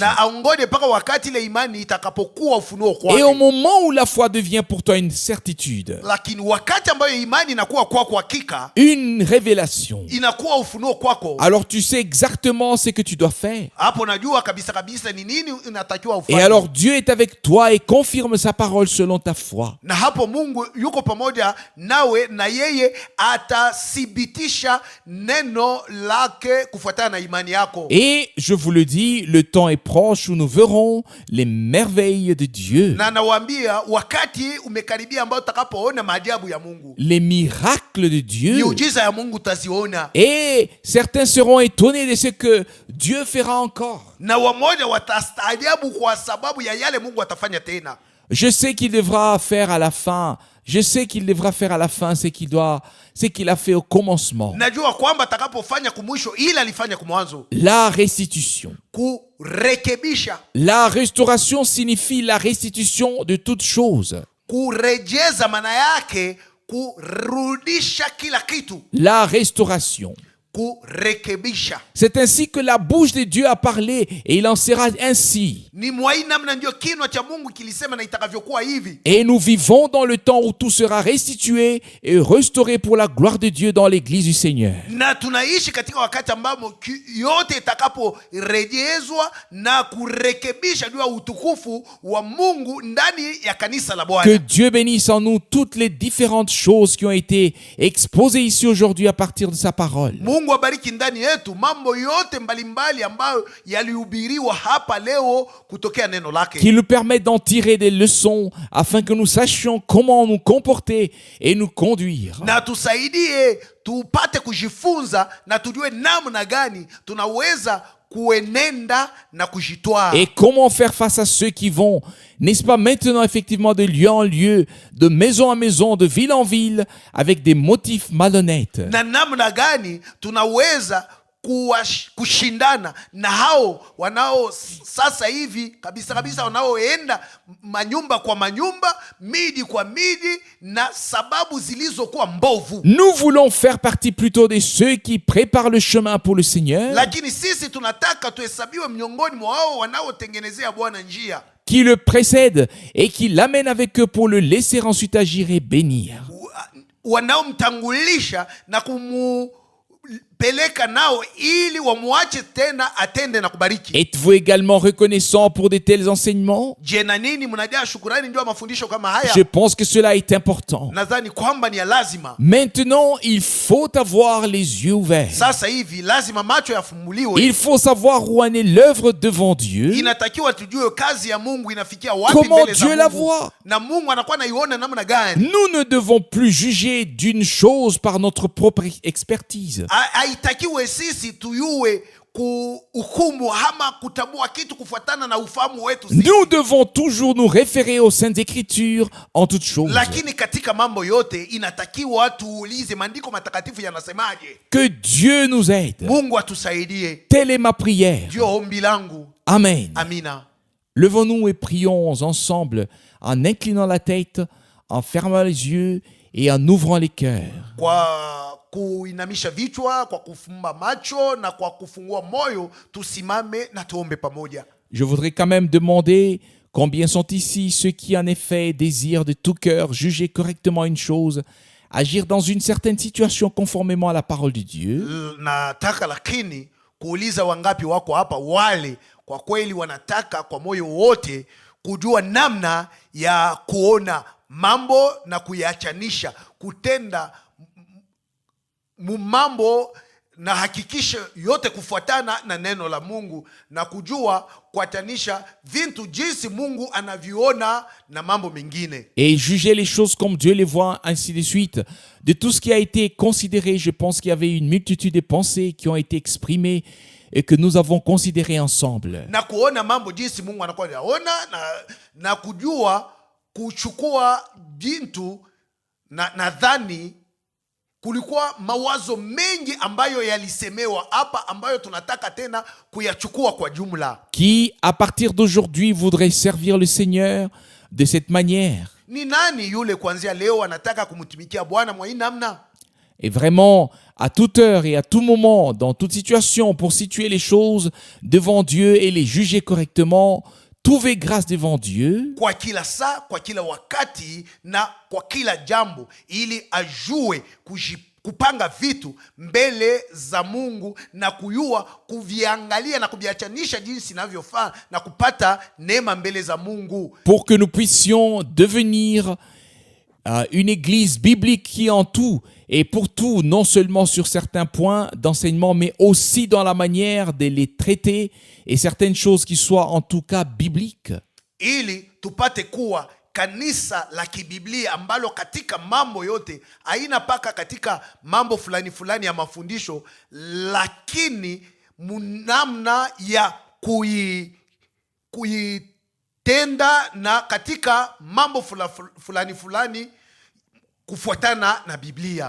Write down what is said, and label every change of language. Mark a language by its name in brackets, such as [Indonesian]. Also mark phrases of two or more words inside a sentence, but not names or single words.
[Swahili] na aongoje mpaka wakati ile imani itakapokuwa ufunuo [French] Et au [Swahili] kwake. [French] moment où la foi devient pour toi une certitude, [Swahili] Lakini wakati ambayo imani inakuwa kwako hakika, [French] une révélation, [Swahili] inakuwa ufunuo kwako, [French] alors tu sais exactement ce que tu dois faire. [Swahili] hapo najua kabisa ni nini inatakiwa [French] Et [Swahili] ufanye. [French] alors Dieu est avec toi et confirme sa parole selon ta foi. [Swahili] Na hapo Mungu yuko pamoja nawe na yeye atathibitisha neno lake kufuatana na imani yako. [French] Et je vous le dis, le temps est proche où nous verrons les merveilles de Dieu, [Swahili] Na nawaambia wakati umekaribia ambao utakapoona maajabu ya Mungu, [French] les miracles de Dieu. [Swahili] miujiza ya Mungu utaziona, [French] Et certains seront étonnés de ce que Dieu fera encore. [Swahili] na wamoja watastaajabu kwa sababu ya yale Mungu atafanya tena. [French] Je sais qu'il devra faire à la fin. Je sais qu'il devra faire à la fin ce qu'il a fait au commencement. [Swahili] Najua kwamba atakapofanya kumwisho ila alifanya kumwanzo, [French] La restitution. [Swahili] kurekebisha. [French] La restauration signifie la restitution de toutes choses. [Swahili] Kurejeza maana yake kurudisha kila kitu, [French] La restauration. [Swahili] kurekebisha. [French] C'est ainsi que la bouche de Dieu a parlé et il en sera ainsi. [Swahili] Ni mwai namna ndio kinywa cha Mungu kilisema na itakavyokuwa hivi. [French] Et nous vivons dans le temps où tout sera restitué et restauré pour la gloire de Dieu dans l'église du Seigneur. [Swahili] Na tunaishi katika wakati ambamo yote itakaporejezwa na kurekebisha juu ya utukufu wa Mungu ndani ya kanisa la [French] Que [Swahili] Bwana. [French] Dieu bénisse en nous toutes les différentes choses qui ont été exposées ici aujourd'hui à partir de sa parole. [Swahili] Mungu Mungu abariki ndani yetu mambo yote mbalimbali ambayo yalihubiriwa hapa leo kutokea neno lake. [French] Qu'il nous permette d'en tirer des leçons afin que nous sachions comment nous comporter et nous conduire. [Swahili] Na tusaidie tupate kujifunza na tujue namna gani tunaweza kuenenda na kujitwaa. [French] Et comment faire face à ceux qui vont, n'est-ce pas maintenant effectivement de lieu en lieu, de maison en maison, de ville en ville, avec des motifs malhonnêtes. [Swahili] Na namna gani tunaweza kushindana na hao wanao sasa hivi kabisa wanaoenda manyumba kwa manyumba, midi kwa midi, na sababu zilizokuwa mbovu. [French] Nous voulons faire partie plutôt de ceux qui préparent le chemin pour le Seigneur, [Swahili] Lakini sisi tunataka tuhesabiwe miongoni mwa hao wanaotengenezea Bwana njia, [French] qui le précèdent et qui l'amènent avec eux pour le laisser ensuite agir et bénir. [Swahili] wanaomtangulisha na peleka nao ili wamwache tena atende na kubariki. [French] Êtes-vous également reconnaissant pour de tels enseignements? [Swahili] Je, na nini mnajaa shukrani ndio mafundisho kama haya? [French] Je pense que cela est important. [Swahili] Nadhani kwamba ni ya lazima. [French] Maintenant, il faut avoir les yeux ouverts. [Swahili] Sasa hivi lazima macho yafumbuliwe. [French] Il faut savoir où en est l'œuvre devant Dieu. [Swahili] Inatakiwa tujue kazi ya Mungu inafikia wapi [French] Comment [Swahili] mbele za [French] Dieu la [Swahili] Mungu. [French] voit. [Swahili] Na Mungu anakuwa anaiona namna gani. [French] Nous ne devons plus juger d'une chose par notre propre expertise. [Swahili] Haitakiwe sisi tuyue kuhukumu ama kutambua kitu kufuatana na ufahamu wetu sisi. [French] Nous devons toujours nous référer aux Saintes Écritures en toutes choses. [Swahili] Lakini katika mambo yote inatakiwa tuulize maandiko matakatifu yanasemaje. [French] Que Dieu nous aide. [Swahili] Mungu atusaidie. [French] Telle est ma prière. [Swahili] Ndio ombi langu. [French] Amen. [Swahili] Amina. [French] Levons-nous et prions ensemble en inclinant la tête, en fermant les yeux et en ouvrant les cœurs. [Swahili] Kwa kuinamisha vichwa, kwa kufumba macho na kwa kufungua moyo, tusimame na tuombe pamoja. [French] Je voudrais quand même demander combien sont ici ceux qui en effet désirent de tout cœur juger correctement une chose, agir dans une certaine situation conformément à la parole de Dieu. [Swahili] Nataka lakini kuuliza wangapi wako hapa wale kwa kweli wanataka kwa moyo wote kujua namna ya kuona mambo na kuyachanisha, kutenda mambo na hakikisha yote kufuatana na neno la Mungu, na kujua kuatanisha vitu jinsi Mungu anaviona na mambo mengine. [French] Et juger les choses comme Dieu les voit, ainsi de suite. De tout ce qui a été considéré, je pense qu'il y avait une multitude de pensées qui ont été exprimées et que nous avons considérées ensemble. [Swahili] Na kuona mambo jinsi Mungu anakuwa anaona na kujua kuchukua jintu nadhani kulikuwa mawazo mengi ambayo yalisemewa hapa ambayo tunataka tena kuyachukua kwa jumla. [French] Qui, à partir d'aujourd'hui, voudrait servir le Seigneur de cette manière? [Swahili] Ni nani yule kuanzia leo anataka kumtumikia Bwana mwa hii namna? [French] Et vraiment, à toute heure et à tout moment, dans toute situation, pour situer les choses devant Dieu et les juger correctement, trouver grâce devant Dieu. [Swahili] Kwa kila saa, kwa kila wakati na kwa kila jambo, ili ajue kupanga vitu mbele za Mungu na kuyua kuviangalia na kuviachanisha jinsi inavyofaa na kupata neema mbele za Mungu. [French] Pour que nous puissions devenir une église biblique qui en tout et pour tout, non seulement sur certains points d'enseignement, mais aussi dans la manière de les traiter et certaines choses qui soient en tout cas bibliques. [Swahili] Ili tupate kuwa kanisa la kibiblia ambalo katika mambo yote haina paka katika mambo fulani fulani ya mafundisho, lakini namna ya kuitenda na katika mambo fulani fulani kufuatana na Biblia.